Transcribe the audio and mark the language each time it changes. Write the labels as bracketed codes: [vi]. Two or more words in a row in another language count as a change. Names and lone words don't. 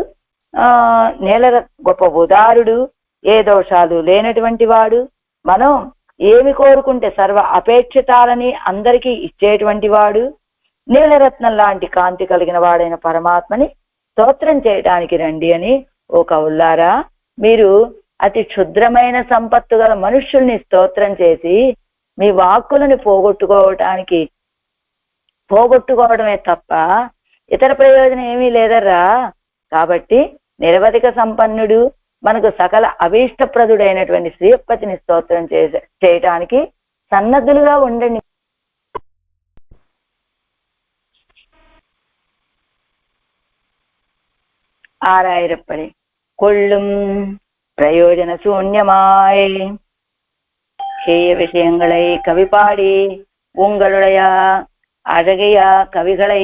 [te] గొప్ప ఉదారుడు, ఏ దోషాలు లేనటువంటి వాడు, మనం ఏమి కోరుకుంటే సర్వ అపేక్షితాలని అందరికీ ఇచ్చేటువంటి వాడు, నీలరత్నం లాంటి కాంతి కలిగిన వాడైన పరమాత్మని స్తోత్రం చేయటానికి రండి అని ఓ కవుల్లారా, మీరు అతి క్షుద్రమైన సంపత్తు గల మనుష్యుల్ని స్తోత్రం చేసి మీ వాక్కులను పోగొట్టుకోవడమే తప్ప ఇతర ప్రయోజనం ఏమీ లేదర్రా. కాబట్టి నిరవధిక సంపన్నుడు, మనకు సకల అభీష్టప్రదుడైనటువంటి శ్రీపతిని స్తోత్రం చేయటానికి సన్నద్ధులుగా ఉండండి. [ta] ஆறாயிரப்படி கொள்ளும் பிரயோஜன சூன்யமாய் ஹேய விஷயங்களை கவி பாடி உங்களுடைய அழகிய கவிகளை